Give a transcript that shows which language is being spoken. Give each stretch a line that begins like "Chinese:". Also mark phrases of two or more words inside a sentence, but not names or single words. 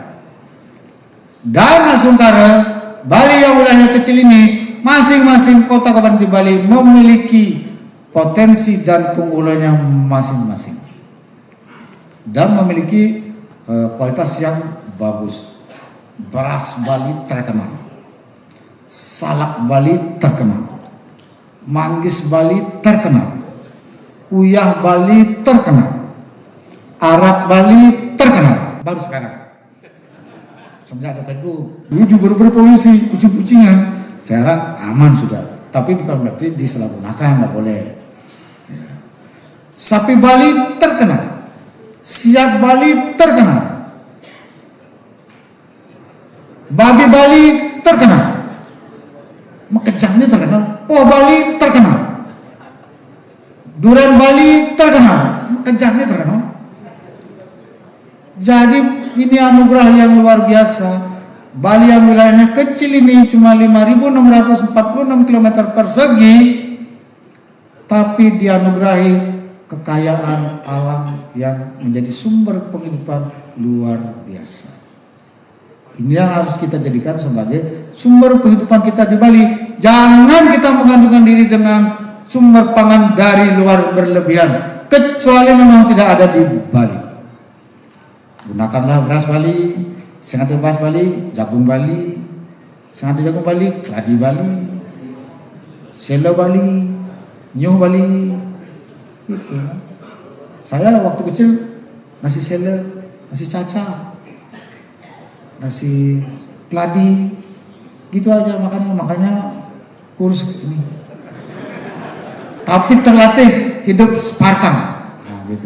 Indonesian: Dan sementara Bali yang wilayahnya kecil ini, masing-masing kota kabupaten di Bali memiliki potensi dan keunggulannya masing-masing dan memiliki kualitas yang bagus. Beras Bali terkenal, salak Bali terkenal, manggis Bali terkenal, uyah Bali terkenal, arak Bali terkenal. Baru sekarang semenjak ada Pergub, dulu juga berpolusi, kucing-kucingan, sekarang aman sudah. Tapi bukan berarti disalahgunakan, nggak boleh. Sapi Bali terkenal, siap Bali terkenal, babi Bali terkenal, Makejangnya terkenal, poh Bali terkenal, durian Bali terkenal, Makejangnya terkenal. Jadi ini anugerah yang luar biasa. Bali yang wilayahnya kecil ini cuma 5.646 km persegi, tapi dianugerahi kekayaan alam yang menjadi sumber penghidupan luar biasa. Ini yang harus kita jadikan sebagai sumber penghidupan kita di Bali. Jangan kita menggantungkan diri dengan sumber pangan dari luar berlebihan, kecuali memang tidak ada di Bali. Gunakanlah beras Bali, sengat beras Bali, jagung Bali, sengat jagung Bali, keladi Bali, selo Bali, nyuh Bali, gitu. Saya waktu kecil nasi selo, nasi caca, nasi keladi, gitu aja makanya kurus ini. Tapi terlatih hidup Spartan, nah, gitu.